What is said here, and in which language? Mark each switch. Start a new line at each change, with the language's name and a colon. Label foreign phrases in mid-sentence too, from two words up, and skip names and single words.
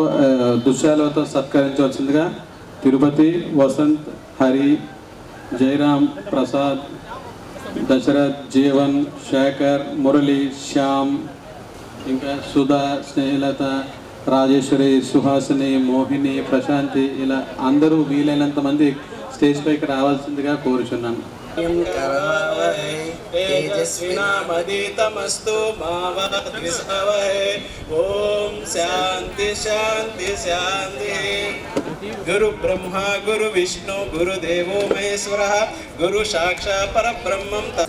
Telugu: దుశ్శాలతో సత్కరించవలసిందిగా తిరుపతి, వసంత్, హరి, జయరామ్, ప్రసాద్, దశరథ్, జీవన్, శేఖర్, మురళి, శ్యామ్, ఇంకా సుధా, స్నేహలత, రాజేశ్వరి, సుహాసిని, మోహిని, ప్రశాంతి, ఇలా అందరూ వీలైనంత మంది స్టేజ్ పైకి రావాల్సిందిగా కోరుచున్నాను.
Sanskrit: तेजस्विनामदितमस्तु मा द्विषावहै ॐ शान्ति शान्ति शान्तिः गुरु ब्रह्मा गुरु विष्णु गुरुदेवो महेश्वरः गुरु साक्षात् परब्रह्मं